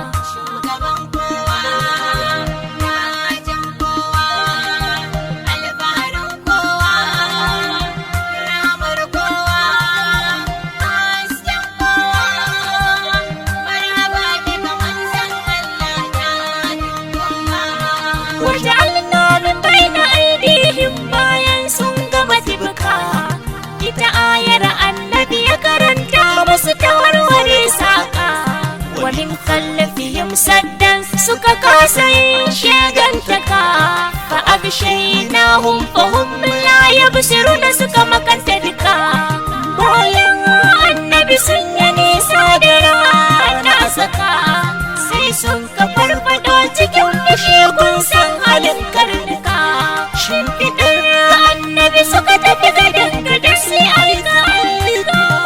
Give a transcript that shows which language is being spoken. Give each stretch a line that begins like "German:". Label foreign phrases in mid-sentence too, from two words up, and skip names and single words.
Hausa: Shugaban kowa, gatan kowa, alfaharin kowa, ramar kowa, hasken kowa,
Arabic: مرحبا بك
Hausa: manzon Allah gatan kowa.
Arabic: وجعلنا من بين أيديهم
Hausa: bayan sun gama tibka. Ita ayar annabi ya karanta musu ta warware saƙa.
Arabic: ومن خلفهم سدا
Hausa: suka kasa yin shegantaka.
Arabic: فأغشيناهم فهم لا يبصرون
Hausa: suka makanta duka. Bayan annabi sun yi nisa da rana saka, sai sun ka farfado cikin fushi kun san halin karnuka. Shimfiɗar annabi suka tafi gadan gadan sai aika aika.